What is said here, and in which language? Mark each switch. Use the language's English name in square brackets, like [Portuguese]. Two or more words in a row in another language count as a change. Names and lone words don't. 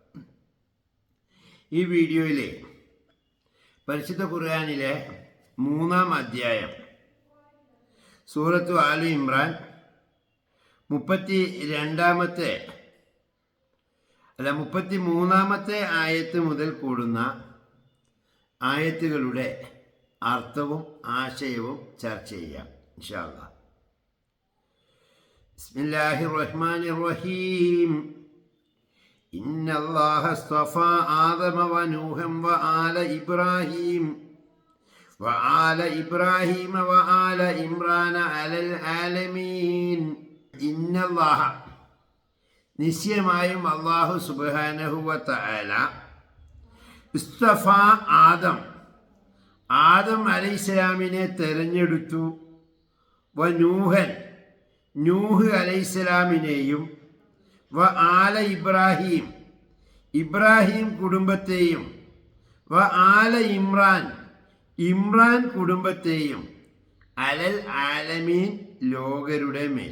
[Malayalam] ഈ വീഡിയോയിലെ പരിശുദ്ധ ഖുർആനിലെ 3-ാം അധ്യായം സൂറത്തു ആലു ഇമ്രാൻ 33-ാമത്തെ ആയത്ത് മുതൽ കൂടുന്ന ആയത്തുകളുടെ അർത്ഥവും ആശയവും ചർച്ച ചെയ്യാം [Arabic] إن شاء الله. بسم الله الرحمن الرحيم. إن الله اصطفى آدم ونوحا وآل إبراهيم وآل إمران على العالمين. إن الله [Malayalam] നിശ്ചയമായും [Arabic] الله سبحانه وتعالى [Malayalam] ഇസ്തഫ ആദം അലൈഹിസ്സലാമിനെ തെരഞ്ഞെടുത്തു. വ നൂഹ് അലൈഹിസ്സലാമിനെയും [Arabic] وآل إبراهيم [Malayalam] കുടുംബത്തെയും [Arabic] وآل عمران [Malayalam] കുടുംബത്തെയും [Arabic] على العالمين [Malayalam] ലോകരുടെ മേൽ.